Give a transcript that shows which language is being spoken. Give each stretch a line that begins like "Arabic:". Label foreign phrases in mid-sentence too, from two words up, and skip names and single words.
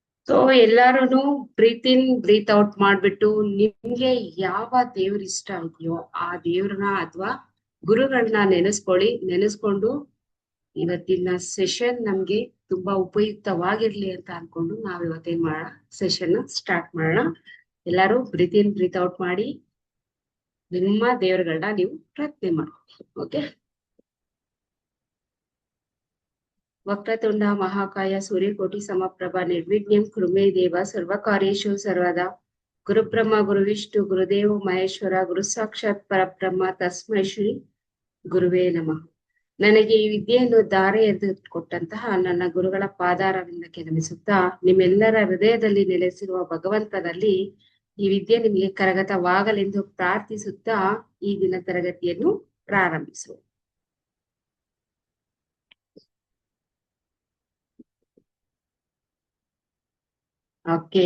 Kannada: ಸೊ ಎಲ್ಲಾರು
English: breath in breath out
Kannada: ಮಾಡ್ಬಿಟ್ಟು ನಿಮ್ಗೆ ಯಾವ ದೇವ್ರ ಇಷ್ಟ ಇದೆಯೋ ಆ ದೇವ್ರನ್ನ ಅಥವಾ ಗುರುಗಳನ್ನ ನೆನೆಸ್ಕೊಂಡು ಇವತ್ತಿನ ಸೆಷನ್ ನಮ್ಗೆ ತುಂಬಾ ಉಪಯುಕ್ತವಾಗಿರ್ಲಿ ಅಂತ ಅನ್ಕೊಂಡು ನಾವ್ ಇವತ್ತೇನ್ ಮಾಡೋಣ,
English: session start
Kannada: ಮಾಡೋಣ. ಎಲ್ಲಾರು
English: breath in breath out
Kannada: ಮಾಡಿ ನಿಮ್ಮ ದೇವರುಗಳನ್ನ ನೀವು ಪ್ರಾರ್ಥನೆ ಮಾಡಿ. ಓಕೆ.
Sanskrit: ವಕ್ರತುಂಡ ಮಹಾಕಾಯ ಸೂರ್ಯಕೋಟಿ ಸಮಪ್ರಭ ನಿರ್ವಿಘ್ನಂ ಕುರು ಮೇ ದೇವ ಸರ್ವಕಾರ್ಯೇಷು ಸರ್ವದಾ. ಗುರುಬ್ರಹ್ಮ ಗುರುವಿಷ್ಣು ಗುರುದೇವ ಮಹೇಶ್ವರ ಗುರು ಸಾಕ್ಷಾತ್ ಪರಬ್ರಹ್ಮ ತಸ್ಮೈ ಶ್ರೀ ಗುರುವೇ ನಮಃ.
Kannada: ನನಗೆ ಈ ವಿದ್ಯೆಯನ್ನು ಧಾರೆ ಎದ್ದು ಕೊಟ್ಟಂತಹ ನನ್ನ ಗುರುಗಳ ಪಾದಾರವಿಂದಕ್ಕೆ ನಮಿಸುತ್ತಾ, ನಿಮ್ಮೆಲ್ಲರ ಹೃದಯದಲ್ಲಿ ನೆಲೆಸಿರುವ ಭಗವಂತನಲ್ಲಿ ಈ ವಿದ್ಯೆ ನಿಮಗೆ ಕರಗತವಾಗಲೆಂದು ಪ್ರಾರ್ಥಿಸುತ್ತಾ ಈ ದಿನ ತರಗತಿಯನ್ನು ಪ್ರಾರಂಭಿಸುವ. ಓಕೆ.